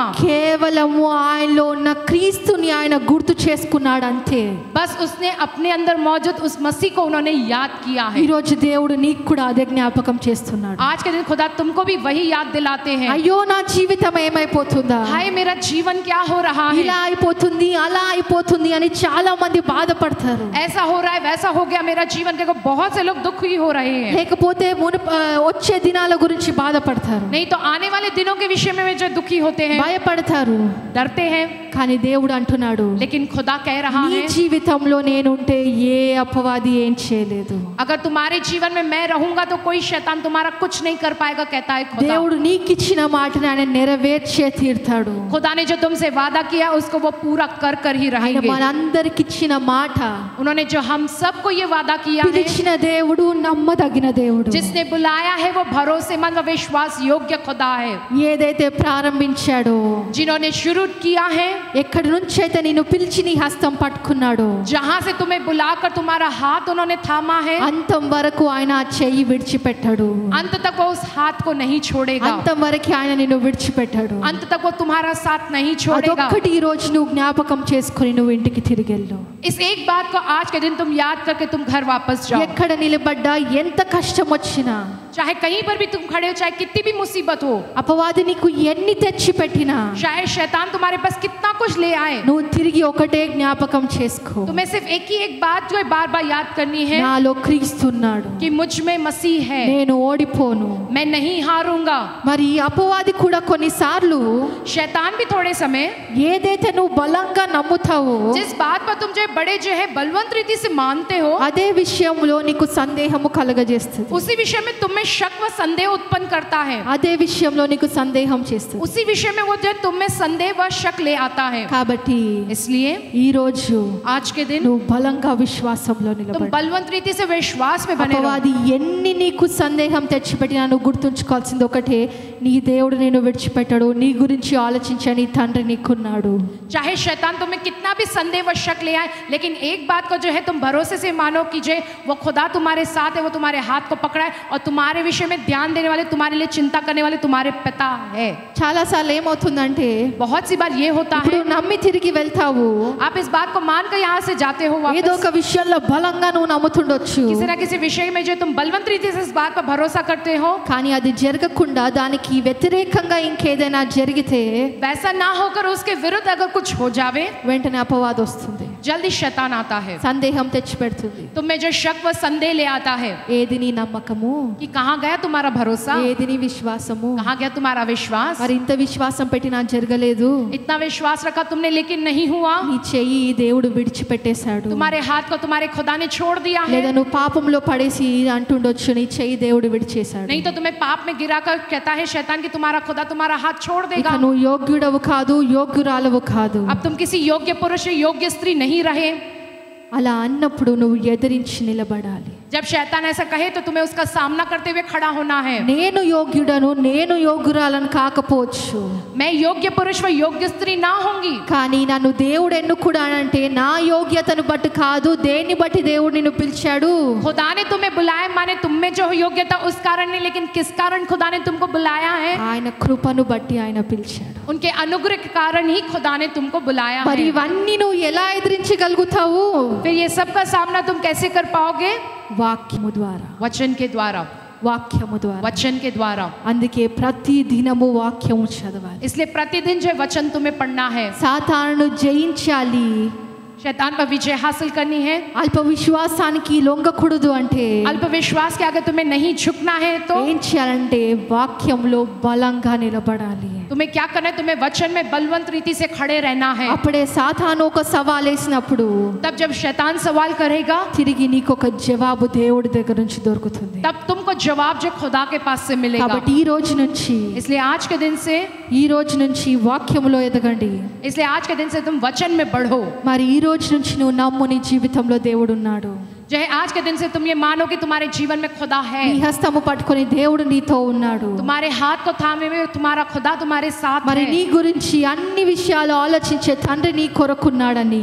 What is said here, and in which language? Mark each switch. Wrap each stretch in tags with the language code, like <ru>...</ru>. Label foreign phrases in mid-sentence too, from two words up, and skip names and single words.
<te>కేవలము ఆయనలో ఉన్న క్రీస్తుని ఆయన గుర్తు చేసుకున్నాడు అంతే.</te> <hi>बस उसने अपने अंदर मौजूद उस मसीह को उन्होंने याद किया</hi> <te>ఈ</te> <hi>है.</hi> <te>రోజు దేవుడు నీకు కూడా అదే జ్ఞాపకం చేస్తున్నాడు.</te> <hi>आज के दिन खुदा तुमको भी वही याद दिलाते हैं.</hi> <te>అయ్యో నా జీవితం ఏమైపోతుందా,</te> <hi>हाय मेरा जीवन क्या हो रहा है,</hi> <te>ఇలా అయిపోతుంది అలా అయిపోతుంది అని చాలా మంది బాధపడతారు.</te> <hi>ऐसा हो रहा है वैसा हो गया मेरा जीवन. देखो बहुत से लोग दुखी हो रहे हैं.</hi> <te>లేకపోతే వచ్చే దినాల గురించి బాధపడతారు,</te> <hi>नहीं तो आने वाले दिनों के विषय में जो दुखी होते हैं,</hi> <te>భయపడతారు.</te> <hi>डरते हैं.</hi> <te>కానీ దేవుడు అంటున్నాడు,</te> <hi>लेकिन खुदा कह रहा</hi> <te>నీ</te> <hi>है</hi> <te>జీవితంలో నేనుంటే ఏ అపవాది ఏం చేయలేదు.</te> <hi>अगर तुम्हारे जीवन में मैं रहूंगा तो कोई शैतान तुम्हारा कुछ नहीं कर पाएगा कहता है खुदा.</hi> <te>దేవుడు నీకు ఇచ్చిన మాటను ఆయన నెరవేర్చే తీరుతాడు.</te> <hi>खुदा ने जो तुमसे वादा किया उसको वो पूरा कर ही</hi> <te>ఆయన</te> <hi>रहेंगे.</hi> <te>మనందరికి ఇచ్చిన మాట,</te> <hi>उन्होंने जो हम सबको ये वादा किया है,</hi> <te>పిలిచిన దేవుడు నమ్మదగిన దేవుడు.</te> <hi>जिसने बुलाया है वो भरोसेमंद व विश्वास योग्य खुदा है.</hi> <te>ఏదైతే ప్రారంభించాడో,</te> <hi>जिन्होंने शुरू किया है,</hi> <te>ఎక్కడి నుంచి అయితే నిన్ను పిలిచి నీ హస్తం పట్టుకున్నాడో,</te> <hi>जहां से तुम्हें बुलाकर तुम्हारा हाथ उन्होंने थामा है,</hi> <te>అంతం వరకు ఆయన ఆ చెయ్యి విడిచిపెట్టాడు.</te> <hi>अंत तक वो उस हाथ को नहीं छोड़ेगा.</hi> <te>అంతం వరకు ఆయన నిన్ను విడిచిపెట్టాడు.</te> <hi>अंत तक वो तुम्हारा साथ नहीं छोड़ेगा.</hi> <te>అదొక్కటి ఈ రోజు నువ్వు జ్ఞాపకం చేసుకుని నువ్వు ఇంటికి తిరిగి వెళ్ళు.</te> <hi>इस एक बात को आज के दिन तुम याद करके तुम घर वापस जाओ.</hi> <te>ఎక్కడ నిలబడ్డా ఎంత కష్టం వచ్చినా,</te> <hi>चाहे कहीं पर भी तुम खड़े हो, चाहे कितनी भी मुसीबत हो,</hi> <te>అపవాది నీకు ఎన్ని తెచ్చి పెట్టినా,</te> <hi>चाहे शैतान तुम्हारे पास कितना कुछ ले आए,</hi> <te>నువ్వు తిరిగి ఒకటే జ్ఞాపకం చేసుకో,</te> <hi>तुम्हें सिर्फ एक ही एक बात जो है बार बार याद करनी है</hi> <te>నాలో క్రీస్తున్నాడు,</te> <hi>कि मुझ में मसीह है,</hi> <te>నేను ఓడిపోను.</te> <hi>मैं नहीं हारूंगा.</hi> <te>మరి ఈ అపవాది కూడా కొన్నిసార్లు</te> <hi>शैतान भी थोड़े समय</hi> <te>ఏదైతే నువ్వు బలంగా నమ్ముతావో</te> <hi>जिस बात पर तुम जो है बड़े जो है बलवंत रीति से मानते हो,</hi> <te>అదే విషయంలో నీకు సందేహము కలగజేస్తుంది.</te> <hi>उसी विषय में तुम में शक व संदेह उत्पन्न करता है.</hi> <te>అదే విషయంలో నీకు సందేహం చేస్తుంది.</te> <hi>उसी विषय में वो जो है तुम में संदेह व शक ले आता है.</hi> <te>కాబట్టి</te> <hi>इसलिए</hi> <te>ఈ రోజు</te> <hi>आज के दिन</hi> <te>నువ్వు బలంగా విశ్వాసంలో</te> <hi>तुम</hi> <te>నిలబడు.</te> <hi>बलवंत रीति से विश्वास में बने रहो.</hi> <te>అపవాది ఎన్ని నీకు సందేహం తెచ్చిపెట్టినా నువ్వు గుర్తుంచుకోవాల్సింది ఒకటే, నీ దేవుడు నేను విడిచిపెట్టాడు, నీ గురించి ఆలోచించే నీ తండ్రి నీకున్నాడు.</te> <hi>चाहे शैतान तुम्हें कितना भी संदेह व शक ले आए, लेकिन एक बात को जो है तुम भरोसे से मानो कि जो वो खुदा तुम्हारे साथ है, वो तुम्हारे हाथ को पकड़ा है और तुम्हारे विषय में ध्यान देने वाले, तुम्हारे लिए चिंता करने वाले तुम्हारे पिता है.</hi> <te>చాలా సార్లు ఏమవుతుందంటే,</te> <hi>बहुत सी बार ये होता</hi> <te>ఇప్పుడు</te> <hi>है</hi> <te>నమ్మి తిరిగి వెళ్తావు,</te> <hi>आप इस बात को मानकर यहाँ से जाते हो</hi> <te>ఏదో</te> <hi>वापस,</hi> <te>ఒక విషయంలో బలంగా నువ్వు నమ్ముతుండొచ్చు,</te> <hi>किसी ना किसी विषय में जो तुम बलवंत रीति से इस बात पर भरोसा करते हो,</hi> <te>కానీ అది జరగకుండా దానికి వ్యతిరేకంగా ఇంకేదైనా జరిగితే</te> <hi>वैसा ना होकर उसके विरुद्ध अगर कुछ हो जावे,</hi> <te>వెంటనే అపవాది వస్తుంది,</te> <hi>जल्दी शैतान आता है,</hi> <te>సందేహం తెచ్చి పెడుతుంది.</te> <hi>तुम में जो शक व संदेह ले आता है</hi> <te>ఏది నీ నమ్మకము,</te> <hi>कि कहाँ गया तुम्हारा भरोसा,</hi> <te>ఏది నీ విశ్వాసము,</te> <hi>कहाँ गया तुम्हारा विश्वास,</hi> <te>మరి ఇంత విశ్వాసం పెట్టినా జరగలేదు,</te> <hi>इतना विश्वास रखा तुमने लेकिन नहीं हुआ,</hi> <te>నీ చెయ్యి దేవుడు విడిచిపెట్టేశాడు,</te> <hi>तुम्हारे हाथ को तुम्हारे खुदा ने छोड़ दिया है,</hi> <te>లేదా నువ్వు పాపంలో పడేసి అంటుండొచ్చు, నీ చెయ్యి దేవుడు విడిచేశాడు,</te> <hi>नहीं तो तुम्हें पाप में गिराकर कहता है शैतान कि तुम्हारा खुदा तुम्हारा हाथ छोड़</hi> <te>ఇక</te> <hi>देगा,</hi> <te>నువ్వు యోగ్యుడవు కాదు, యోగ్యురాలవు కాదు.</te> <hi>अब तुम किसी योग्य पुरुष योग्य स्त्री नहीं रहे.</hi> <te>అలా అన్నప్పుడు నువ్వు ఎదిరించి నిలబడాలి.</te> <hi>जब शैतान ऐसा कहे तो तुम्हें उसका सामना करते हुए खड़ा होना है।</hi> <te>నేను యోగ్యుడను, నేను యోగ్యురాలను కాకపోవచ్చు,</te> <hi>मैं योग्य पुरुष व योग्य स्त्री ना होंगी,</hi> <te>కానీ నన్ను దేవుడు ఎన్నుకున్నాడంటే నా యోగ్యతను బట్టి కాదు, దేన్ని బట్టి దేవుడు నిన్ను పిలిచాడు?</te> <hi>खुदा ने तुम्हें बुलाया माने तुम में जो योग्यता उस कारण नहीं, लेकिन किस कारण खुदा ने तुमको बुलाया है?</hi> <te>ఆయన కృపను బట్టి ఆయన పిలిచాడు.</te> <hi>उनके अनुग्रह के कारण ही खुदा ने तुमको बुलाया</hi> <te>మరి</te> <hi>है।</hi> <te>ఇవన్నీ నువ్వు ఎలా ఎదిరించగలుగుతావు?</te> <hi>फिर ये सब का सामना तुम कैसे कर पाओगे?</hi> <te>వాక్యము ద్వారా,</te> <hi>वचन के द्वारा,</hi> <te>వాక్యము ద్వారా.</te> <hi>वचन के द्वारा।</hi> <te>అందుకే ప్రతి దినము వాక్యము చదవాలి.</te> <hi>इसलिए प्रतिदिन जो वचन तुम्हें पढ़ना है।</hi> <te>సాతానును జయించాలి,</te> <hi>शैतान पर विजय हासिल करनी है।</hi> <te>అల్ప విశ్వాసానికి లొంగకూడదు అంటే</te> <hi>अल्प विश्वास के आगे तुम्हें नहीं झुकना है तो</hi> <te>ఏం చేయాలంటే వాక్యంలో బలంగా నిలబడాలి.</te> <hi>तुम्हें क्या करना है? तुम्हें वचन में बलवंत रीति से खड़े रहना है।</hi> <te>అప్పుడే సాతాను ఒక సవాల్ వేసినప్పుడు</te> <hi>तब जब शैतान सवाल करेगा</hi> <te>తిరిగి నీకు ఒక జవాబు దేవుడి దగ్గర నుంచి దొరుకుతుంది.</te> <hi>तब तुमको जवाब जो खुदा के पास से मिलेगा।</hi> <te>కాబట్టి ఈ రోజు నుంచి,</te> <hi>इसलिए आज के दिन से,</hi> <te>ఈ రోజు నుంచి వాక్యములో ఎదగండి.</te> <hi>इसलिए आज के दिन से तुम वचन में बढ़ो।</hi> <te>మరి ఈ రోజు నుంచి నువ్వు నమ్ము, నీ జీవితంలో దేవుడు ఉన్నాడు.</te> <hi>जो है आज के दिन से तुम ये मानो कि तुम्हारे जीवन में खुदा है।</hi> <te>నీ హస్తము పట్టుకొని దేవుడు నీతో ఉన్నాడు.</te> <hi>तुम्हारे हाथ को थामे हुए तुम्हारा खुदा तुम्हारे साथ</hi> <te>మరి</te> <hi>है।</hi> <te>నీ గురించి అన్ని విషయాలు ఆలోచించే తండ్రి నీ కొరకున్నాడని</te>